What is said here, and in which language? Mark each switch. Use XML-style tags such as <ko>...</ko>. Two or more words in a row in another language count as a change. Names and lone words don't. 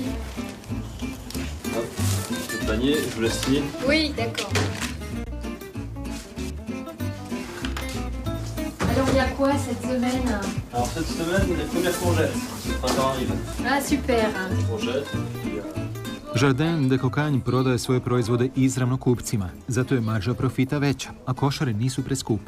<fr>Hop, le panier, je vous laisse signer. Oui, d'accord. Alors, il y a quoi cette semaine? Alors, cette semaine, les premières courgettes. Le printemps arrive. Ah, super. Courgettes.</fr> <hr>Jardin de Cocagne prodaje svoje proizvode izravno kupcima, zato je marža profita veća, a košare nisu preskupe.</hr>